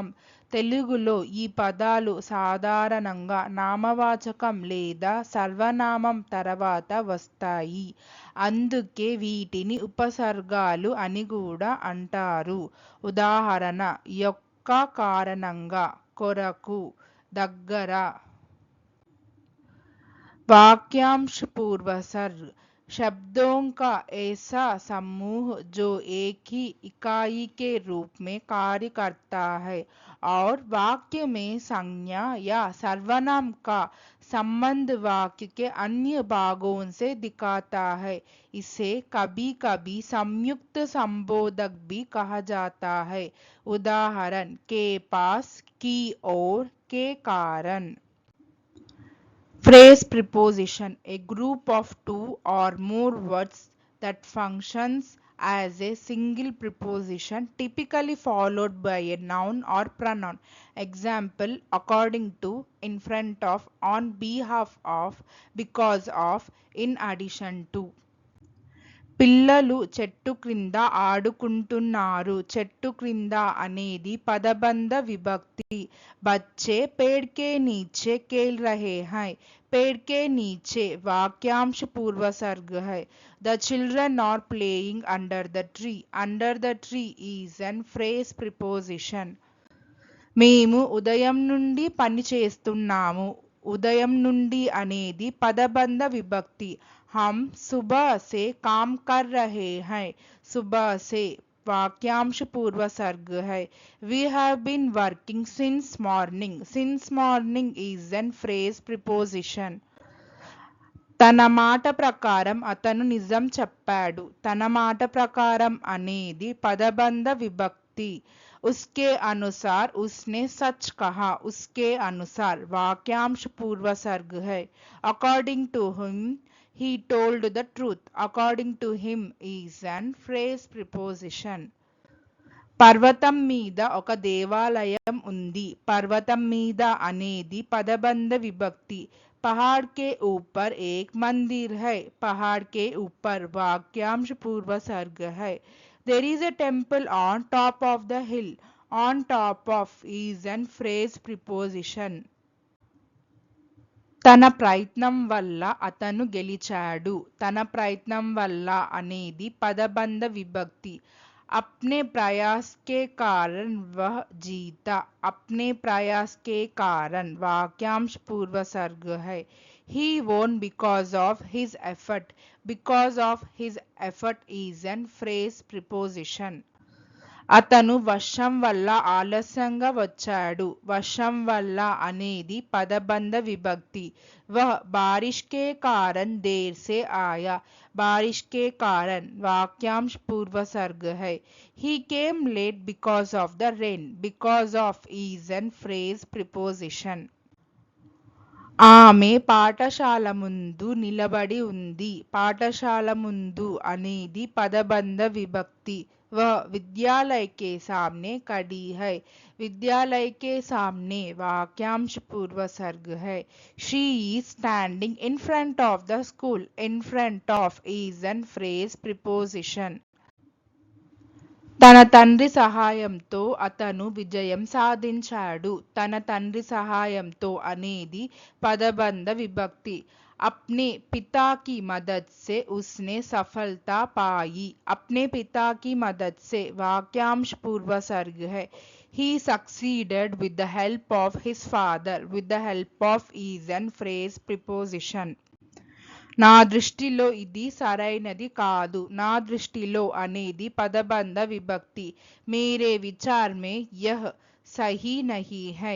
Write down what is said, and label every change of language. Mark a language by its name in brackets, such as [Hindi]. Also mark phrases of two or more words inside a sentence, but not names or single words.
[Telugu] తెలుగులో ఈ పదాలు సాధారణంగా నామవాచకం లేదా సర్వనామం తర్వాత వస్తాయి. అందుకే వీటిని ఉపసర్గాలు అని కూడా అంటారు. ఉదాహరణ: యొక్క, కారణంగా, కొరకు, దగ్గర. [Hindi] वाक्यांश पूर्व सर्ग शब्दों का ऐसा समूह जो एक ही इकाई के रूप में कार्य करता है और वाक्य में संज्ञा या सर्वनाम का संबंध वाक्य के अन्य भागों से दिखाता है। इसे कभी कभी संयुक्त संबोधक भी कहा जाता है। उदाहरण: के पास, की ओर, के कारण। [English] Phrase preposition: a group of two or more words that functions as a single preposition, typically followed by a noun or pronoun. Example: according to, in front of, on behalf of, because of, in addition to. [Telugu] పిల్లలు చెట్టు క్రింద ఆడుకుంటున్నారు. చెట్టు క్రింద అనేది పదబంధ విభక్తి. [Hindi] బच्चे पेड़ के नीचे खेल रहे हैं. पेड़ के नीचे वाक्यांश पूर्वसर्ग है. [English] The children are playing under the tree. Under the tree is an phrase preposition. [Telugu] మేము ఉదయం నుండి పని చేస్తున్నాము. ఉదయం నుండి అనేది పదబంధ విభక్తి. [Hindi] हम सुबह से काम कर रहे हैं. सुबह से वाक्यांश पूर्वसर्ग है. [English] We have been working since morning. Since morning is an phrase preposition. [Telugu] తన మాట ప్రకారం అతను నిజం చెప్పాడు. తన మాట ప్రకారం అనేది పదబంధ విభక్తి. [Hindi] उसके अनुसार उसने सच कहा. उसके अनुसार वाक्यांश पूर्वसर्ग है. [English] According to him he told the truth. According to him is an phrase preposition. [Telugu] పర్వతం మీద ఒక దేవాలయం ఉంది. పర్వతం మీద అనేది పదబంధ విభక్తి. [Hindi] पहाड़ के ऊपर एक मंदिर है. पहाड़ के ऊपर वाक्यांश पूर्वसर्ग है. [English] There is a temple on top of the hill. On top of is an phrase preposition. [Telugu] తన ప్రయత్నం వల్ల అతను గెలిచాడు. తన ప్రయత్నం వల్ల అనేది పదబంధ విభక్తి. [Hindi] अपने प्रयास के कारण वह जीता. अपने प्रयास के कारण वाक्यांश पूर्वसर्ग है. [English] He won because of his effort. Because of his effort is an phrase preposition. [Telugu] అతను వర్షం వల్ల ఆలస్యంగా వచ్చాడు. వర్షం వల్ల అనేది పదబంధ విభక్తి. [Hindi] वह बारिश के कारण देर से आया. बारिश के कारण वाक्यांश पूर्वसर्ग है. [English] He came late because of the rain. Because of is an phrase preposition. [Telugu] ఆమె పాఠశాల ముందు నిలబడి ఉంది. పాఠశాల ముందు అనేది పదబంధ విభక్తి. [Hindi] वह विद्यालय के सामने खड़ी है. विद्यालय के सामने वाक्यांश पूर्वसर्ग है. [English] She is standing in front of the school. In front of is an phrase preposition. [Telugu] తన తండ్రి సహాయంతో అతను విజయం సాధించాడు. తన తండ్రి సహాయంతో అనేది పదబంధ విభక్తి. [Hindi] अपने पिता की मदद से उसने सफलता पाई. अपने पिता की मदद से वाक्यांश पूर्वसर्ग है. [English] He succeeded with the help of his father. With the help of is an phrase preposition. [Telugu] నా దృష్టిలో ఇది సరైనది కాదు. నా దృష్టిలో అనేది పదబంధ విభక్తి. [Hindi] मेरे विचार में यह सही नहीं है.